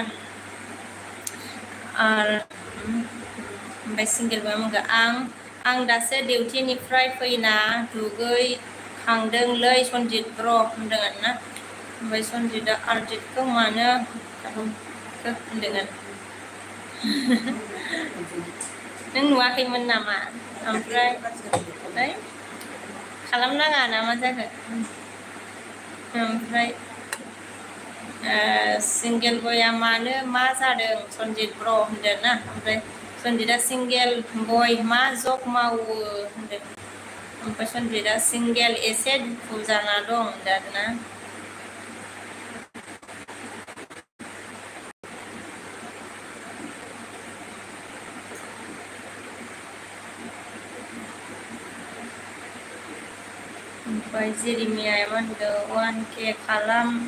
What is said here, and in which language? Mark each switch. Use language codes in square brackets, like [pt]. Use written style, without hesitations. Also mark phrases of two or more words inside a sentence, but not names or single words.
[brx] आरो ओमफ्राय सिंगेल बा आं दासो डिउटिनिफ्राय फैना दुगैखांदोंलै सन्जित ब्र होनदों आरोना ओमफ्राय सन्जितआ आरजितखौ मानो खालामखो होनदों आरो नों नुवाखैमोन नामा ओमफ्राय खालामनाङा नामा जाखो ओमफ्राय सिंगेल बया मानो मा जादों सन्जित ब्र होनदों ना ओमफ्राय Sonjida [en] single boy [brx] मा जब मावो होनदों ओमफ्राय सनजिदा सिंगेल एसे दुखु जाना दं होनदों आरोना ओमफ्राय जेरिमियाया मा होनदों 1K खालाम